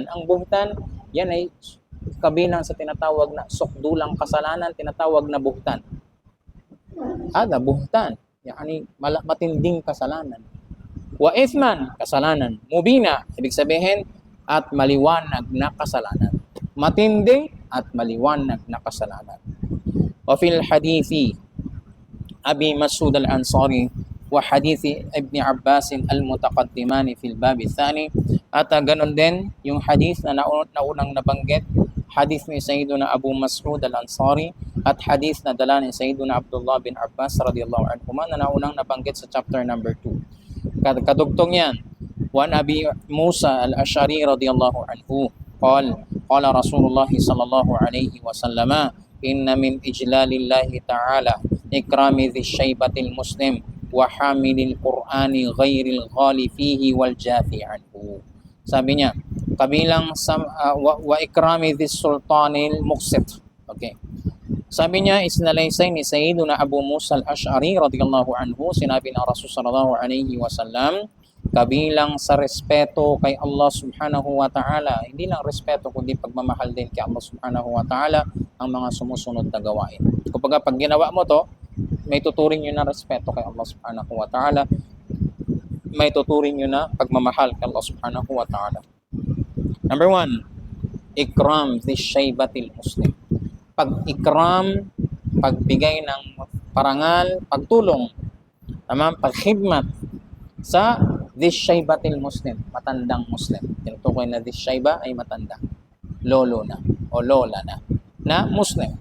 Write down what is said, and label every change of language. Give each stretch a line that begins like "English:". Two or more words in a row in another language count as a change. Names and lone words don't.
Filipino: Ang buhtan, yan ay kabilang sa tinatawag na sukdulang kasalanan, tinatawag na buhtan. Ada
Arabic: بهتان، يعني
Filipino: matinding kasalanan.
Arabic: وإثما,
Filipino: kasalanan. Mubina, ibig sabihin, at maliwanag na kasalanan. Matindi at maliwanag na kasalanan.
Arabic: وفي حديث أبي مسعود الأنصاري وحديث ابن عباس المتقدمين في الباب الثاني,
Filipino: at ganon din yung hadith na naunang nabanggit, hadith ni Sayyiduna Abu Mas'ud al-Ansari at hadith na dala ni Sayyiduna Abdullah bin Abbas
Arabic: رضي الله عنهما
Filipino: na naunang nabanggit sa
English: chapter number
Filipino: 2. Kadugtong yan.
Arabic: عن أبي موسى الأشعري رضي الله عنه قال رسول الله صلى الله عليه وسلم، إن من إجلال الله تعالى إكرام ذي الشيبة المسلم وحامل القرآن غير الغالي فيه والجافي عنه.
Filipino: Sabi niya, kabilang
Arabic: وإكرام ذي السلطان المقسط.
Filipino: Okay. Sabi niya, isinalaysay ni Sayyiduna Abu Musa al-Ash'ari
Arabic: رضي الله عنه,
Filipino: sinabi ng Rasul
Arabic: صلى الله عليه وسلم,
Filipino: kabilang sa respeto kay Allah
Arabic: سبحانه وتعالى,
Filipino: hindi lang respeto kundi pagmamahal din kay Allah
Arabic: سبحانه وتعالى
Filipino: ang mga sumusunod na gawain. Kapag pag ginawa mo to, may tuturing yun na respeto kay Allah
Arabic: سبحانه وتعالى,
Filipino: may tuturing yun na pagmamahal kay Allah
Arabic: سبحانه وتعالى.
Filipino: Number 1,
Arabic: إكرام ذي الشيبة المسلم.
Filipino: Pag-ikram, pagbigay ng parangal, pagtulong, pagkhidmat sa
Arabic: ذي الشيبة المسلم,
Filipino: matandang muslim. Tinutukoy na
Arabic: ذي الشيبة
Filipino: ay matanda, lolo na o lola na muslim.